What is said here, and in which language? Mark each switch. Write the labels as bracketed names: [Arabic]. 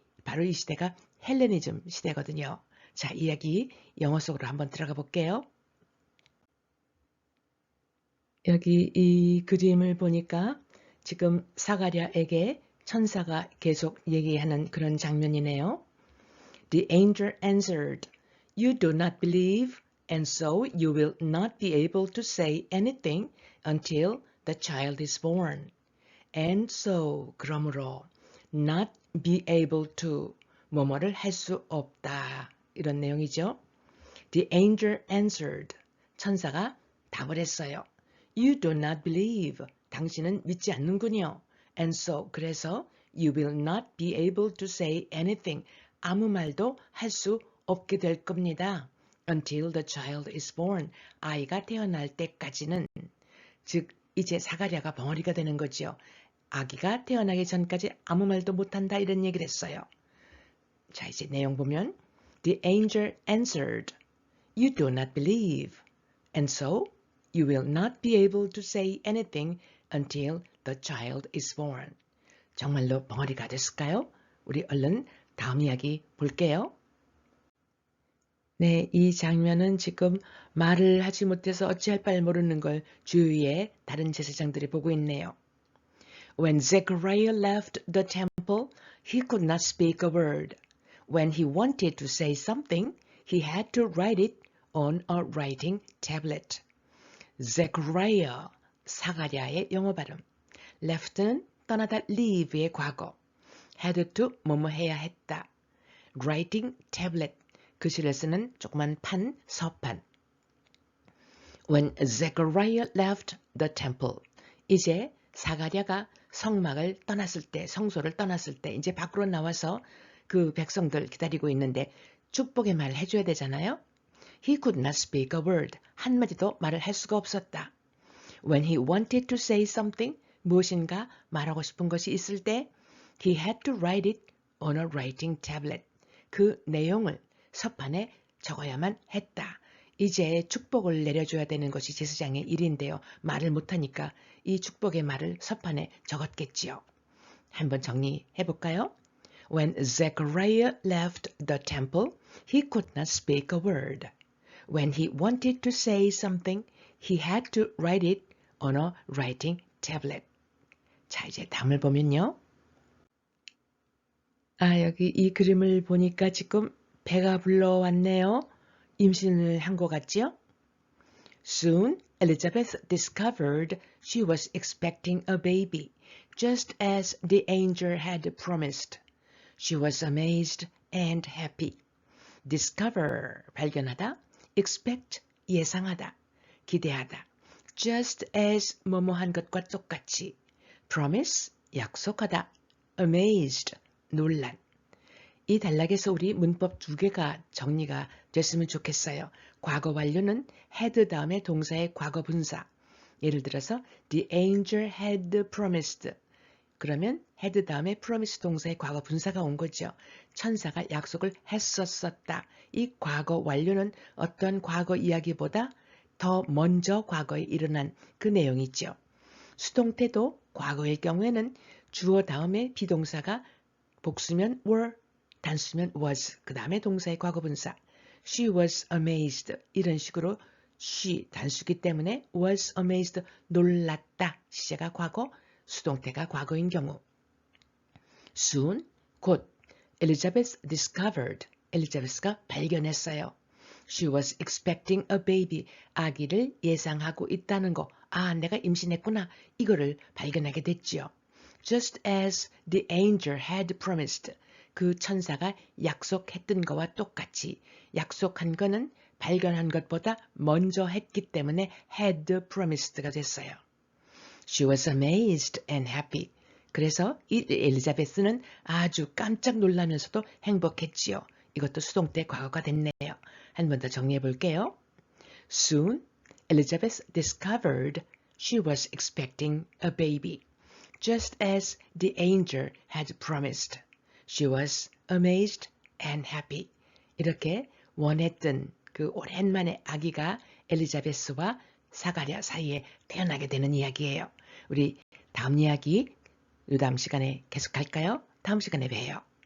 [Korean] 바로 이 시대가 헬레니즘 시대거든요. 자, 이야기 영어 속으로 한번 들어가 볼게요. 여기 이 그림을 보니까 지금 사가랴에게 천사가 계속 얘기하는 그런 장면이네요. [English] The angel answered, You do not believe, and so you will not be able to say anything until the child is born. And so, [Korean] 그러므로, [English] not be able to, [Korean] 뭐뭐를 할 수 없다. 이런 내용이죠. [English] The angel answered, [Korean] 천사가 답을 했어요. [English] You do not believe, [Korean] 당신은 믿지 않는군요. [English] And so, [Korean] 그래서 [English] you will not be able to say anything, [Korean] 아무 말도 할 수 없게 될 겁니다. [English] Until the child is born, [Korean] 아이가 태어날 때까지는, 즉 이제 사가랴가 벙어리가 되는 거지요. 아기가 태어나기 전까지 아무 말도 못한다 이런 얘기를 했어요. 자, 이제 내용 보면 [English] The angel answered, You do not believe, and so you will not be able to say anything until the child is born. [Korean] 정말로 벙어리가 됐을까요? 우리 얼른 다음 이야기 볼게요. 네, 이 장면은 지금 말을 하지 못해서 어찌할 바를 모르는 걸 주위에 다른 제사장들이 보고 있네요. [English] When Zechariah left the temple, he could not speak a word. When he wanted to say something, he had to write it on a writing tablet. [Korean] Zechariah, 사가랴의 영어 발음. left는 떠나다 leave의 과거. had to 뭐뭐 해야 했다. writing tablet, 글씨를 쓰는 조그만 판, 서판. [English] When Zechariah left the temple, [Korean] 이제 사가랴가 성막을 떠났을 때, 성소를 떠났을 때 이제 밖으로 나와서 그 백성들 기다리고 있는데 축복의 말을 해줘야 되잖아요. [English] He could not speak a word. [Korean] 한마디도 말을 할 수가 없었다. [English] When he wanted to say something, [Korean] 무엇인가 말하고 싶은 것이 있을 때 [English] he had to write it on a writing tablet. [Korean] 그 내용을 서판에 적어야만 했다. 이제 축복을 내려줘야 되는 것이 제사장의 일인데요. 말을 못하니까 이 축복의 말을 서판에 적었겠지요. 한번 정리해 볼까요? [English] When Zechariah left the temple, he could not speak a word. When he wanted to say something, he had to write it on a writing tablet. [Korean] 자, 이제 다음을 보면요. 여기 이 그림을 보니까 지금 배가 불러왔네요. 임신을 한 것 같지요? Soon [English] Elizabeth discovered she was expecting a baby, just as the angel had promised. She was amazed and happy. [Korean] Discover, 발견하다. Expect, 예상하다. 기대하다. Just as, 뭐뭐한 것과 똑같이. Promise, 약속하다. Amazed, 놀란. 이 단락에서 우리 문법 두 개가 정리가 됐으면 좋겠어요. 과거 완료는 had 다음에 동사의 과거 분사. 예를 들어서 [English] the angel had promised. [Korean] 그러면 had 다음에 promise 동사의 과거 분사가 온 거죠. 천사가 약속을 했었었다. 이 과거 완료는 어떤 과거 이야기보다 더 먼저 과거에 일어난 그 내용이죠. 수동태도 과거일 경우에는 주어 다음에 비동사가 복수면 were, 단수면 was, 그 다음에 동사의 과거분사. [English] She was amazed. [Korean] 이런 식으로 she 단수기 때문에 was amazed, 놀랐다. 시제가 과거, 수동태가 과거인 경우. [English] Soon, 곧 Elizabeth discovered. [Korean] 엘리자베스가 발견했어요. [English] She was expecting a baby. [Korean] 아기를 예상하고 있다는 거. 아, 내가 임신했구나. 이거를 발견하게 됐지요. [English] Just as the angel had promised. [Korean] 그 천사가 약속했던 거와 똑같이 약속한 거는 발견한 것보다 먼저 했기 때문에 had promised가 됐어요. [English] She was amazed and happy. [Korean] 그래서 이 엘리자베스는 아주 깜짝 놀라면서도 행복했지요. 이것도 수동태 과거가 됐네요. 한 번 더 정리해 볼게요. [English] Soon, Elizabeth discovered she was expecting a baby, just as the angel had promised. She was amazed and happy. [Korean] 이렇게 원했던 그 오랜만에 아기가 엘리자베스와 사가랴 사이에 태어나게 되는 이야기예요. 우리 다음 이야기 이 다음 시간에 계속할까요? 다음 시간에 봬요.